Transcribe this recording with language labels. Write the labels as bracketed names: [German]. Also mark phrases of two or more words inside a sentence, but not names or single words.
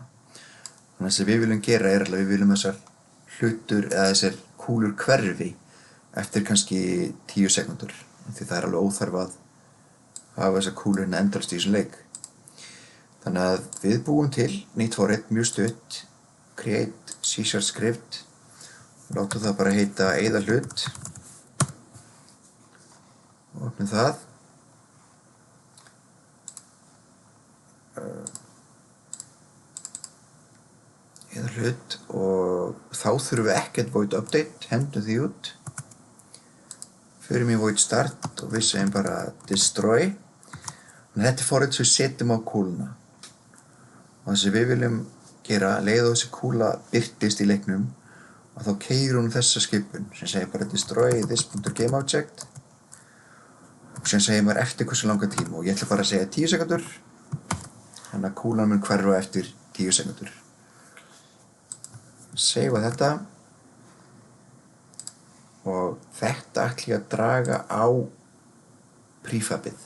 [Icelandic] Þannig að sem við viljum gera er að við viljum þessar hlutur eða þessar kúlur hverfi eftir kannski 10 sekúndur því það er alveg óþarf að hafa þessar kúlur hérna endalaust í þessum leik. Þannig að við búum til nýtt forrit, mjög stutt, [English] create C# script [Icelandic] og látum það bara heita eyða hlut og opnum það. Eyða hlut og þá þurfum við ekkert [English] void update, [Icelandic] hendum því út. Förum í [English] void start [Icelandic] og við segjum bara destroy. Þannig að þetta er forrit sem við setjum á kúluna. Og það sem við viljum gera, leið og þessi kúla birtist í leiknum og þá keyrir hún þessa skipun sem segir bara [English] destroy this.gameObject [Icelandic] og sem segir maður eftir hversu langa tíma og ég ætla bara að segja 10 sekundur þannig að kúlan mun hverfa eftir 10 sekundur. Seifa þetta og þetta ætla ég að draga á prefabið.